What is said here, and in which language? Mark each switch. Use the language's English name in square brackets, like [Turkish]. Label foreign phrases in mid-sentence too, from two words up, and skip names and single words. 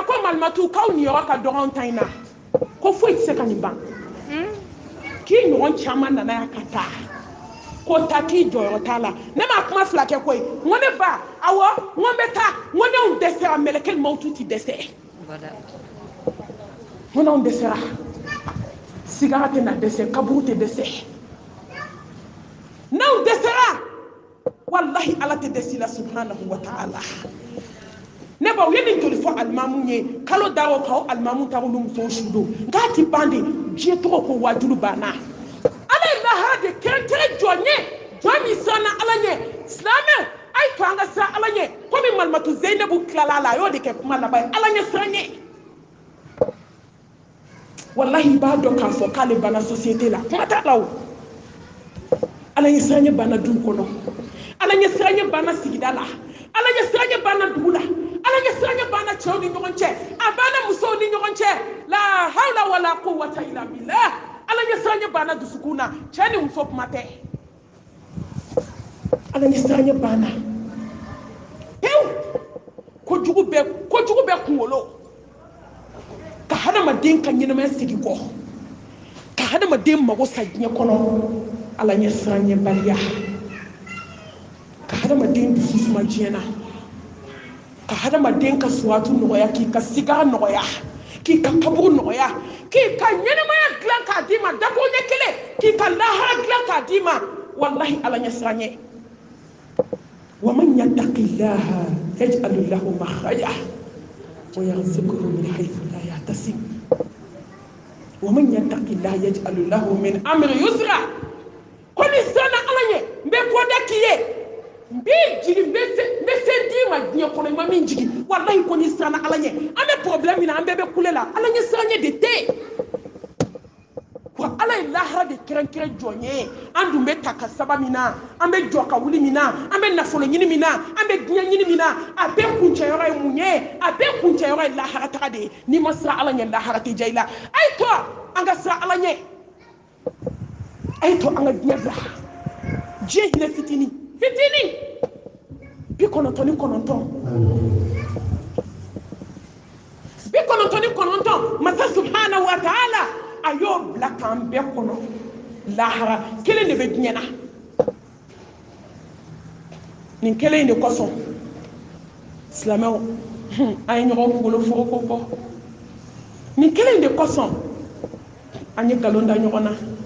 [Bambara] malmatu kaw ni yɔrɔ ka dɔgɔn ta in na ko foyi tɛ se ka nin ban k'i ɲɔgɔn caman nana yan ka taa ko ta k'i jɔyɔrɔ t'a la ne ma kuma fila kɛ koyi n ko ne ba awɔ n ko n bɛ taa n ko n'anw dɛsɛra mɛlɛkɛ mawutu tɛ dɛsɛ n ko n'anw dɛsɛra sigara tɛ na dɛsɛ kaburu tɛ dɛsɛ n'anw dɛsɛra wallahi ala tɛ dɛsɛ la [Arabic] سبحانه وتعالى [Bambara] ne ba u ye nin joli fɔ alimamu ye kalo da o kan alimamu ta olu musow su don nka ti ban de diɲɛ tɔgɔ ko wajulu banna ala ye lahara de kɛrɛnkɛrɛn jɔn ye jɔn min siranna ala ɲɛ silamɛw a ye to an ka siran ala ɲɛ komi malimatu zeinabu tilala a la a y'o de kɛ kuma laban ye ala ɲɛ siran ɲɛ wallahi i b'a dɔn k'a fɔ k'ale banna société la kuma t'a la o ala ɲɛ siran ɲɛ banna du kɔnɔ ala ɲɛ siran ɲɛ banna sigida la ala ɲɛ siran ɲɛ banna dugu la ala ɲɛ siran ɲɛ banna cɛw ni ɲɔgɔn cɛ a banna musow ni ɲɔgɔn cɛ la [Arabic] حول ولا قوة إلا بالله [Bambara] ala ɲɛ siran ɲɛ banna dusukun na cɛ ni muso kuma tɛ ala ɲɛ siran ɲɛ banna pewu kojugu bɛ kunkolo ka hadamaden ka ɲɛnamaya segin kɔ ka hadamaden mago sa diɲɛ kɔnɔ ala ɲɛ siran ɲɛ baliya ka hadamaden dusu suma diɲɛ na ka hadamaden ka suwatu nɔgɔya k'i ka sigara nɔgɔya k'i ka kaburu nɔgɔya k'i ka ɲɛnamaya dilan k'a d'i ma dako ɲɛ kelen k'i ka lahara dilan k'a d'i ma wallahi ala ɲɛ siran ɲɛ [Arabic] ومن يتق الله يجعل له مخرجا ويرزقه من حيث لا يحتسب ومن يتق الله يجعل له من امر يسرا كل سنه على ني مبكودا كيه [Bambara] mbijigi mbese di ma diɲɛ kɔnɔ i ma min jigi wallahi ko ni siranna ala ɲɛ an bɛ problème min na an bɛɛ bɛ kule la ala ɲɛ siran ɲɛ de tɛ wa ala ye lahara de kɛrɛnkɛrɛn jɔn ye an dun bɛ ta ka saba min na an bɛ jɔ ka wuli min na an bɛ nafolo ɲini min na an bɛ diɲɛ ɲini min na a bɛɛ kuncɛyɔrɔ ye mun ye a bɛɛ kuncɛyɔrɔ ye lahara taga de ye n'i ma siran ala ɲɛ lahara tɛ diya i la a ye to an ka siran ala ɲɛ a ye to an ka diɲɛ bila diɲɛ hinɛ fitini 99 masa [Arabic] سبحانه وتعالى [Bambara] a y'o bila k'an bɛɛ kɔnɔ lahara kelen de bɛ diɲɛ na nin kelen de kosɔn silamɛw an ye ɲɔgɔn kunkolo foroko bɔ nin kelen de kosɔn an ye nkalon da ɲɔgɔn na